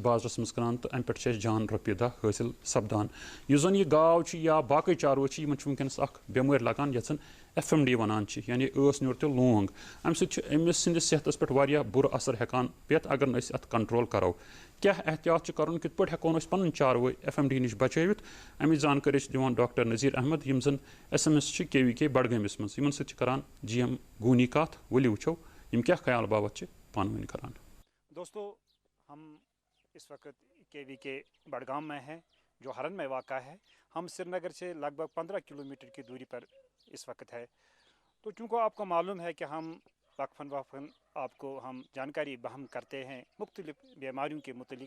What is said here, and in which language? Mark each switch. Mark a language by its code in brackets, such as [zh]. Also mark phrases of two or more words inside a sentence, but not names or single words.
[ks] بازرس مز کٕنان تو امہ پہ جان رۄپیہِ دہ حٲصِل سپدان یُس زن یہ گاو یا باقی چاروٲے ونکس اخ بٮ۪مٲرۍ لگان یتھ FMD ونان یعنی ٲس نیوٗر تہٕ لونگ امہ سۭتۍ أمِس سٕنٛدِس صحتس پٮ۪ٹھ واریاہ بُرٕ اثر ہٮ۪کان پٮ۪تھ اگر نہٕ أسۍ اتھ کنٹرول کرو کیٛاہ احتیاط کرُن کِتھ پٲٹھۍ ہٮ۪کون أسۍ پنٕنۍ چاروٲے FMD نش بچٲوِتھ امِچ زانکٲری چھِ دِوان ڈاکٹر نذیٖر احمد یِم زن SMS چھِ KVK بڈگٲمِس منٛز یِمن سۭتۍ چھِ کران GM گوٗنی کتھ ؤلِو وٕچھو یِم کیٛاہ خیال باوت چھِ پانہٕ ؤنۍ کران. [ur] دوستو ہم اس وقت KVK بڈگام میں ہیں جو ہرن میں واقع ہے. ہم سری نگر سے لگ بھگ 15 کلومیٹر کی دوری پر اس وقت ہے. تو چونکہ آپ کو معلوم ہے کہ ہم وقفاً آپ کو ہم جانکاری بہم کرتے ہیں مختلف بیماریوں کے متعلق.